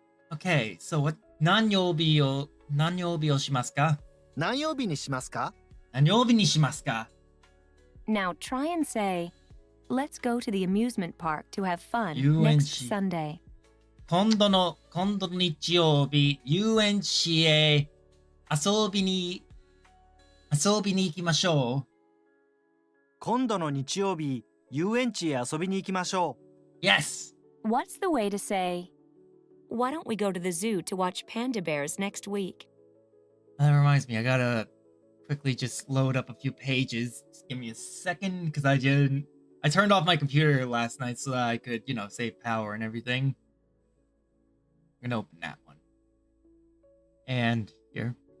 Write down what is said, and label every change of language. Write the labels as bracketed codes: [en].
[en] Okay, so what [ja] 何曜日をしますか？何曜日にしますか？何曜日にしますか？ [en] Now try and say, let's go to the amusement park to have fun UNC. next Sunday. [ja] 今度の日曜日、遊園地へ遊びに行きましょう。今度の日曜日、遊園地へ遊びに行きましょ [en] う。Yes! What's the way to say, why don't we go to the zoo to watch panda bears next week? That reminds me, I gotta quickly just load up a few pages. Just give me a second, because I turned off my computer last night so that I could, save power and everything. I'm gonna open that one. And here.